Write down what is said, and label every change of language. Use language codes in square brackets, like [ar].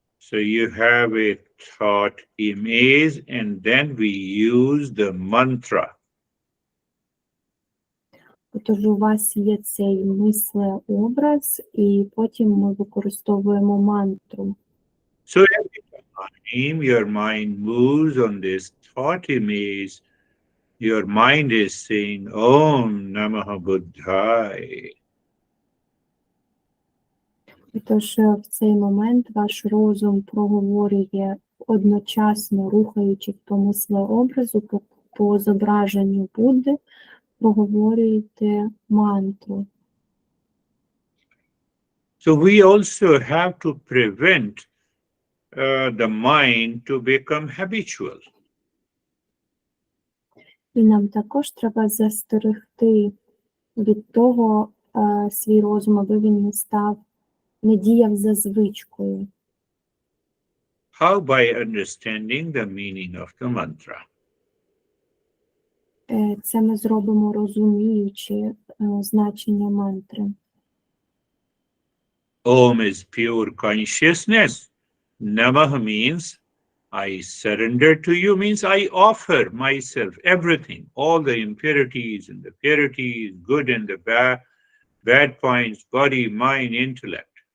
[en] So you have a thought image, and then we use the mantra. [uk] Тож у вас є цей мислеобраз, і потім ми використовуємо мантру. [en] So every time your mind moves on this thought image, your mind is saying, Om Namah Buddhaya. [uk] Тож в цей момент ваш розум проговорює одночасно, рухаючи по мислеобразу, по зображенню Будди, проговорюєте мантру. [en] So we also have to prevent the mind to become habitual. [uk] І нам також треба застерегти від того свій розум, аби він не діяв за звичкою. [en] How? By understanding the meaning of the mantra. [uk] Це ми зробимо, розуміючи значення мантри. [en] Om is pure consciousness. Namah means I surrender to you, means I offer myself, everything, all the impurities and the purities, good and the bad points, body, mind, intellect.